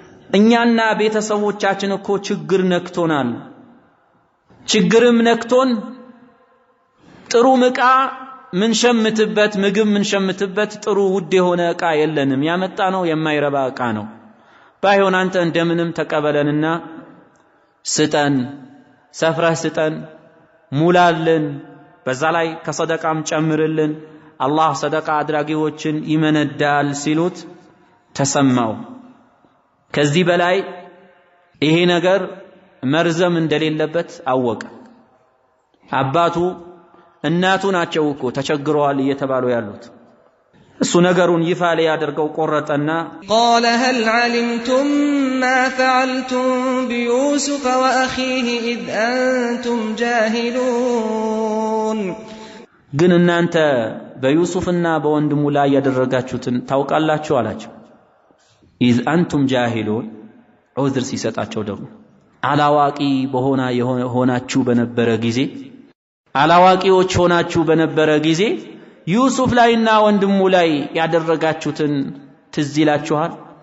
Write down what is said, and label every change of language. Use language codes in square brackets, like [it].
[am] እኛና ቤተሰቦቻችን እኮ ችግር ነክቶናል፣ ችግርም ነክቶን ጥሩ ዕቃ ምንሸምትበት ምግብ ምንሸምትበት ጥሩ ውድ የሆነ ዕቃ የለንም፣ ያመጣ ነው የማይረባ ዕቃ ነው። ባይሆን አንተ እንደምንም ተቀበለንና ስጠን፣ ሰፍረህ ስጠን፣ ሙላልን፣ በዛ ላይ ከሰደቃም ጨምርልን፣ አላህ ሰደቃ አድራጊዎችን ይመነዳል ሲሉት ተሰማው። ከዚህ በላይ ይሄ ነገር መርዘም እንደሌለበት አወቀ። አባቱ እናቱ ናቸው እኮ ተቸግረዋል እየተባሉ ያሉት። እሱ ነገሩን ይፋ ሊያደርገው ቆረጠና [ar] قال هل علمتم ما فعلتم بيوسف وأخيه إذ أنتم جاهلون [am] ግን እናንተ በዩሱፍና በወንድሙ ላይ ያደረጋችሁትን ታውቃላችሁ አላቸው። [ar] إذ أنتم جاهلون [am] ዑዝር ሲሰጣቸው ደግሞ አላዋቂ ሆናችሁ በነበረ ጊዜ አላዋቂዎች ሆናችሁ በነበረ ጊዜ ዩሱፍ ላይና ወንድሙ ላይ ያደረጋችሁትን ትዝ ይላችኋል?